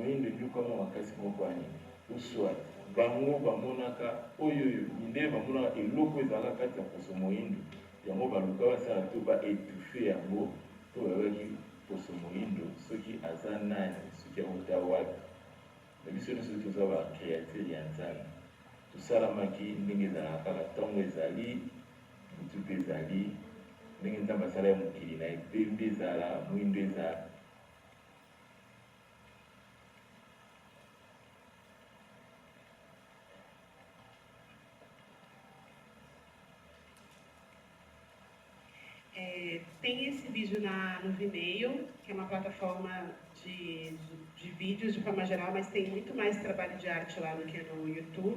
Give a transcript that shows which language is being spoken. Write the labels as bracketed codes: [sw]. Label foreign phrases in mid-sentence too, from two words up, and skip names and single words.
[ln] moyindo enyokwama makasi bongo mpona nini uswat bango bamonaka oyoyo mindele bamonaka eloko ezalaka kati ya poso moyindo yango baluka basala to baétouffe yango to bayebaki poso moyindo soki aza nani soki auta wapi na biso nyonso toza bacréature ya nzambe tosalamaki ndenge ezalaka kaka ntango ezali butu mpe ezali ndenge nzambe asala ya mokili na epembe ezala mwindo ezala [pt] Tem esse vídeo no Vimeo, que é uma plataforma de vídeos de forma geral, mas tem muito mais trabalho de arte lá do que no YouTube.